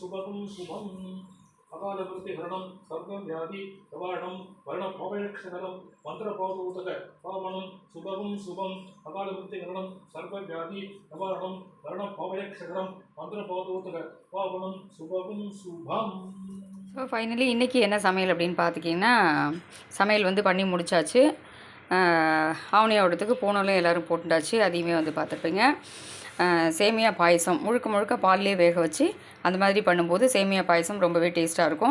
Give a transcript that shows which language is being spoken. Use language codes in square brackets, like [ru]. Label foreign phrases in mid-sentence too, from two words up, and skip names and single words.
[sa] सुभगं शुभम् अकालवृत्तिहरणं सर्वव्याधि निवारणं वर्णभवयक्षकरं मन्त्रपौतोदक पावनं शुभं शुभं अकालवृत्तिहरणं सर्वव्याधि निवारणं वर्णभवयक्षकरं मन्त्रपौतोदक पावनं शुभं शुभम्. [en] so finally [ta] இன்றைக்கி என்ன சமையல் அப்படின்னு பார்த்துக்கிங்கன்னா, சமையல் வந்து பண்ணி முடிச்சாச்சு. ஆவணியாவட்டத்துக்கு பூனலும் எல்லோரும் போட்டுட்டாச்சு, அதையுமே வந்து பார்த்துருப்பீங்க. சேமியா பாயசம் முழுக்க முழுக்க பால்லே வேக வச்சு அந்த மாதிரி பண்ணும்போது சேமியா பாயசம் ரொம்பவே டேஸ்ட்டாக இருக்கும்.